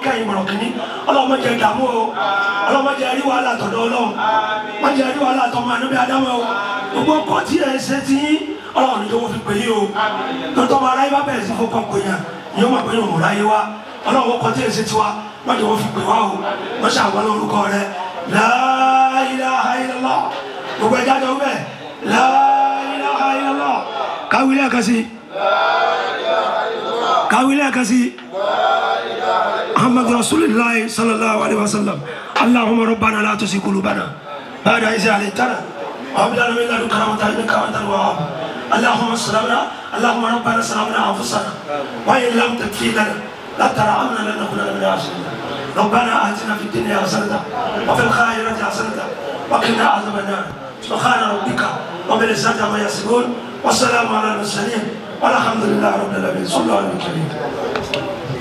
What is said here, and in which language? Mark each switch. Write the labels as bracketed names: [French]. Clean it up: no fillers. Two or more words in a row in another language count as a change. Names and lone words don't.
[Yoruba] kẹ́yìn bọ̀rọ̀ kìíní ọlọ́run mọ̀jẹ̀ ìdààmú o ọlọ́run mọ̀jẹ̀ rí wàhálà tọ̀dọ̀ ọlọ́run mọ̀jẹ̀ rí wàhálà tọmọ ànábì Ádámù o gbogbo ọkọ̀ tí ẹ̀ ṣe ti ọlọ́run níjọ́ wọ́n fi pè yí o tọ́tọ́ máa ráyé bá bẹ̀rẹ̀ sí fọkàn pè yàn ni ó máa pè yàn ráyé wá ọlọ́run ọkọ̀ tí ẹ̀ ṣe tiwa mọ̀jẹ̀ wọ́n fi pè wá o wọ́n ṣàwọn orúkọ rẹ̀ [Arabic] لا إله إلا الله [Yoruba] gbogbo ẹ̀já jọ bẹ́ẹ̀ [Arabic] لا إله إلا الله [Yoruba] káwílẹ̀ kan sí káwílẹ̀ kan sí [Arabic] محمد رسول الله صلى الله عليه وسلم اللهم ربنا لا تزغ قلوبنا بعد إذ هديتنا وهب لنا من لدنك رحمة إنك أنت الوهاب اللهم ربنا ظلمنا أنفسنا وإن لم تغفر لنا لا ترحمنا لنكونن من الخاسرين ربنا آتنا في الدنيا حسنة وفي الآخرة حسنة وقنا عذاب النار سبحان ربك رب العزة عما يصفون والسلام على المرسلين والحمد لله رب العالمين صلى الله عليه وسلم